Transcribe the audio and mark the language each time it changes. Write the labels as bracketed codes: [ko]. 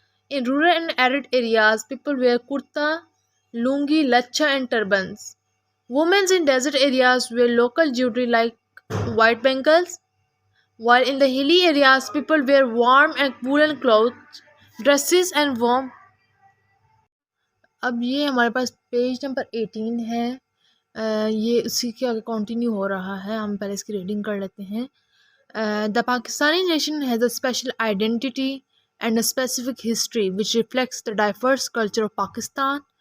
[en] In rural and arid areas, people wear kurta, lungi, lacha, and turbans. Women in desert areas wear local jewelry like white bangles, while in the hilly areas, people wear warm and woolen clothes, dresses, and warm. [ur] اب یہ ہمارے پاس page number 18 ہے، یہ اسی کے آگے continue ہو رہا ہے. ہم پہلے اس کی ریڈنگ کر لیتے ہیں. [en] The Pakistani nation has a special identity and a specific history which reflects the diverse culture of Pakistan.